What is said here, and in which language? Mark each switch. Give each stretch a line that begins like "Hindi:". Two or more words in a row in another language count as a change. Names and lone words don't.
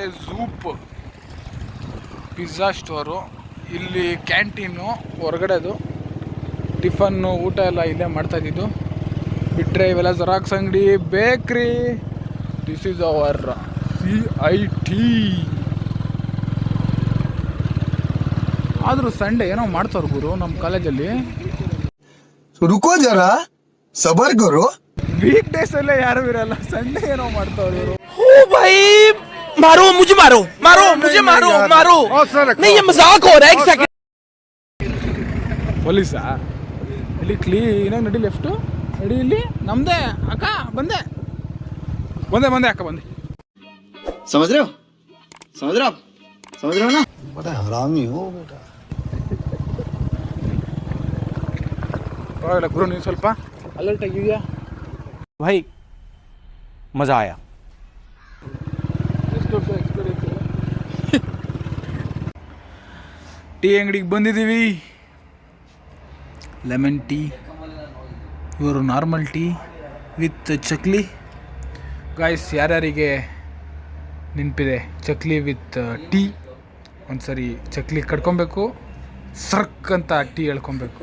Kannada: ಝೂಪ್ ಪಿಜ್ಜಾ ಸ್ಟೋರು, ಇಲ್ಲಿ ಕ್ಯಾಂಟೀನು, ಹೊರಗಡೆದು ಟಿಫನ್ನು ಊಟ ಎಲ್ಲ ಇಲ್ಲೇ ಮಾಡ್ತಾಯಿದ್ದು. ಬಿಟ್ಟರೆ ಇವೆಲ್ಲ ಜೆರಾಕ್ಸ್ ಅಂಗಡಿ, ಬೇಕ್ರಿ,
English: This is our
Kannada: CIT. ಆದರೂ ಸಂಡೇ ಏನೋ ಮಾಡ್ತಾರೆ ಗುರು ನಮ್ಮ ಕಾಲೇಜಲ್ಲಿ.
Hindi: रुको जरा सबर करो.
English: week days
Kannada: ಅಲ್ಲೇ ಯಾರು ಇರಲ್ಲ, ಸಂಡೇ ಏನೋ ಮಾಡ್ತಾವ್ರು ಇವರು.
Hindi: मारो मुझे मारो मारो मुझे मारो मारो नहीं ये मजाक हो रहा है एक सेकंड.
Kannada: ಪೊಲೀಸಾ ಇಲ್ಲಿ ಕ್ಲೀನಾಗಿ ನಡಿ, ಲೆಫ್ಟು ನಡಿ, ಇಲ್ಲಿ ನಮ್ದೇ ಅಕ್ಕ. ಬಂದೆ ಅಕ್ಕ ಬಂದೆ.
Hindi: समझ रहे हो ना. बड़ा हरामी हो बेटा.
Kannada: ಪರವಾಗಿಲ್ಲ ಗುರು, ನೀವು ಸ್ವಲ್ಪ ಅಲರ್ಟ್ ಆಗಿದೆಯಾ?
Hindi: भाई मजा आया.
Kannada: ಎಷ್ಟೊತ್ತು ಎಕ್ಸ್ಪೀರಿಯನ್ಸ್ ಇಲ್ಲ. ಟೀ ಅಂಗಡಿಗೆ ಬಂದಿದ್ದೀವಿ.
English: lemon tea,
Kannada: ಇವರು
English: normal tea with
Kannada: ಚಕ್ಲಿ. ಗಾಯ್ಸ್, ಯಾರ್ಯಾರಿಗೆ ನೆನಪಿದೆ ಚಕ್ಲಿ
English: with tea,
Kannada: ಒಂದ್ಸರಿ ಚಕ್ಲಿ ಕಡ್ಕೊಬೇಕು, ಸರ್ಕ್ ಅಂತ ಟೀ ಹೇಳ್ಕೊಬೇಕು.